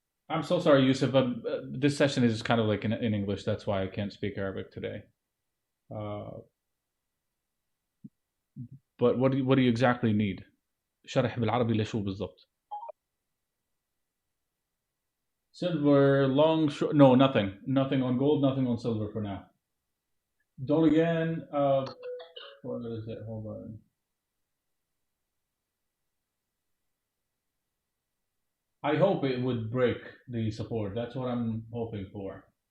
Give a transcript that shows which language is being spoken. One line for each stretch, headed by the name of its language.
English: I'm so sorry, Yusuf. This session is kind of like in English. That's why I can't speak Arabic today. Uh, but what do you exactly need?
Arabic: شرح بالعربي لشو بالضبط؟
English: Silver, long, short. No, nothing. Nothing on gold, nothing on silver for now. Dollar yen, what is it? Hold on. I hope it would break the support. That's what I'm hoping for.